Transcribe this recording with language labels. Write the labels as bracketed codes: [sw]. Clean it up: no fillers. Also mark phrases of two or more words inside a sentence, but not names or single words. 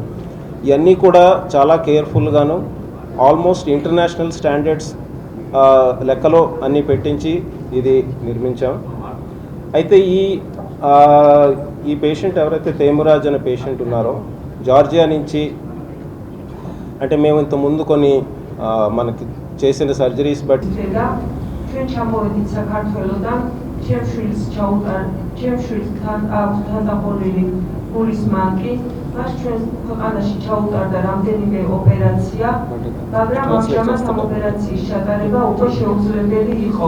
[te] ఇవన్నీ కూడా చాలా కేర్ఫుల్గాను [en] almost international standards [te] లెక్కలో అన్నీ పెట్టించి ఇది నిర్మించాం. అయితే ఈ పేషెంట్ ఎవరైతే తేమురాజ్ అనే పేషెంట్ ఉన్నారో జార్జియా నుంచి, అంటే మేము ఇంతకుముందు కొన్ని మనకి చేసిన సర్జరీస్ బట్టి [ka] გულის მანკი მას ჩვენს ქვეყანაში ჩაუტარდა რამდენიმე ოპერაცია, მაგრამ ამჟამად ამ ოპერაციის ჩატარება უკვე შეუძლებელი იყო.